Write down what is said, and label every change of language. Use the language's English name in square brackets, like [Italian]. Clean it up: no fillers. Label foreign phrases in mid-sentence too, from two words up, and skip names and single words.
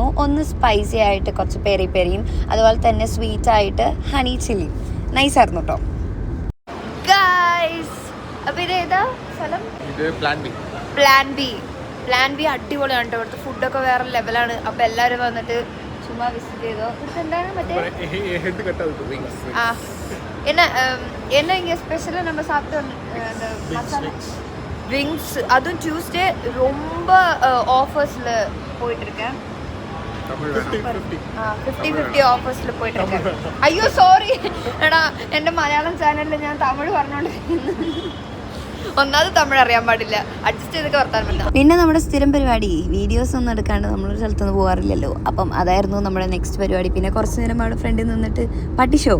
[Malayalam] ഒന്ന് സ്പൈസി ആയിട്ട് കുറച്ച് പെരി പെരിയും, അതുപോലെ തന്നെ സ്വീറ്റ് ആയിട്ട് ഹണി ചില്ലി. നൈസ് ആയിരുന്നു കേട്ടോ ഗൈസ്. അപ്പൊ ഇത് ഏതാ സ്ഥലം? പ്ലാൻ ബി അടിപൊളിയാണ് കേട്ടോ. ഇവിടുത്തെ ഫുഡൊക്കെ വേറെ ലെവലാണ്. അപ്പൊ എല്ലാവരും വന്നിട്ട് ചുമ്മാ വിസിറ്റ് ചെയ്തോ. എന്താണ് മറ്റേ [Tamil] என்ன இங்கே ஸ்பெஷலாக நம்ம சாப்பிட்டு மசாலா விங்ஸ், அதுவும் டியூஸ்டே ரொம்ப ஆஃபர்ஸில் போயிட்டுருக்கேன். [Malayalam] 50 ഓഫേഴ്സിൽ പോയിട്ടുണ്ട്. അയ്യോ സോറി എടാ, എൻ്റെ മലയാളം ചാനലിൽ ഞാൻ തമിഴ് പറഞ്ഞോണ്ടിരിക്കുന്നു. ഒന്നാമത് തമിഴ് അറിയാൻ പാടില്ല, അഡ്ജസ്റ്റ് ചെയ്തൊക്കെ വർത്താൻ പറ്റില്ല. പിന്നെ നമ്മുടെ സ്ഥിരം പരിപാടി വീഡിയോസ് ഒന്നും എടുക്കാണ്ട് നമ്മളൊരു സ്ഥലത്തൊന്നും പോകാറില്ലല്ലോ. അപ്പം അതായിരുന്നു നമ്മുടെ നെക്സ്റ്റ് പരിപാടി. പിന്നെ കുറച്ച് നേരം അവിടെ ഫ്രണ്ടിൽ നിന്നിട്ട് പട്ടി ഷോ.